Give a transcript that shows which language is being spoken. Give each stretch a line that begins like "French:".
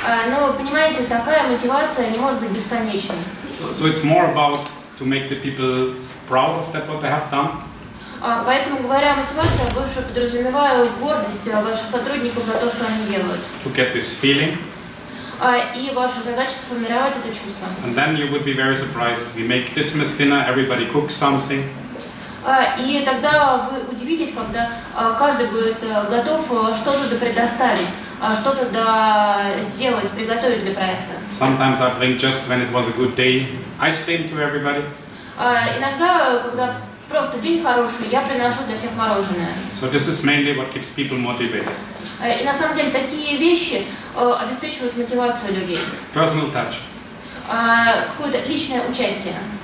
Russian: Но, понимаете, такая мотивация не может быть бесконечной.
English: So it's more about to make the people proud of that what they have done.
Russian: Поэтому, говоря о мотивации, я больше подразумеваю гордость ваших сотрудников за то, что они делают.
English: To get this feeling.
Russian: И ваша задача сформировать это чувство.
English: And then you would be very surprised. We make Christmas dinner, everybody cooks something.
Russian: И тогда вы удивитесь, когда каждый будет готов что-то предоставить, что-то сделать, приготовить для проекта.
English: Sometimes I bring just when it was a good day ice cream to everybody.
Russian: Иногда, когда просто день хороший, я приношу для всех мороженое.
English: So this is mainly what keeps people motivated.
Russian: И на самом деле такие вещи обеспечивают мотивацию людей.
English: Personal touch.
Russian: Какое-то личное участие.